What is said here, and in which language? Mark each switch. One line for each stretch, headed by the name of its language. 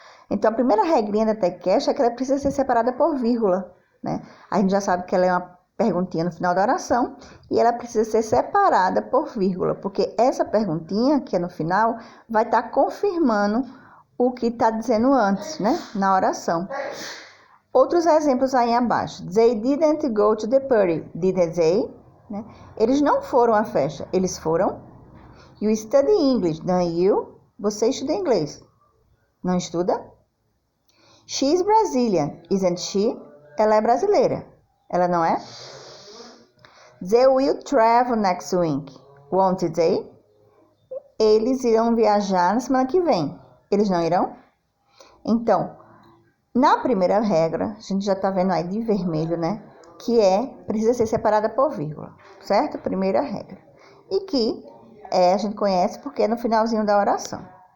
Portuguese: Então, a primeira regrinha da tag question é que ela precisa ser separada por vírgula, né? A gente já sabe que ela é uma perguntinha no final da oração e ela precisa ser separada por vírgula, porque essa perguntinha, que é no final, vai estar confirmando o que está dizendo antes, né? Na oração. Outros exemplos aí abaixo.
English: They didn't go to the party. Didn't they?
Portuguese: Né? Eles não foram à festa. Eles foram.
English: You study English, don't you?
Portuguese: Você estuda inglês. Não estuda?
English: She is Brazilian, isn't she?
Portuguese: Ela é brasileira. Ela não é?
English: They will travel next week. Won't they?
Portuguese: Eles irão viajar na semana que vem. Eles não irão? Então, na primeira regra, a gente já está vendo aí de vermelho, né? Que precisa ser separada por vírgula, certo? Primeira regra. E que a gente conhece porque é no finalzinho da oração.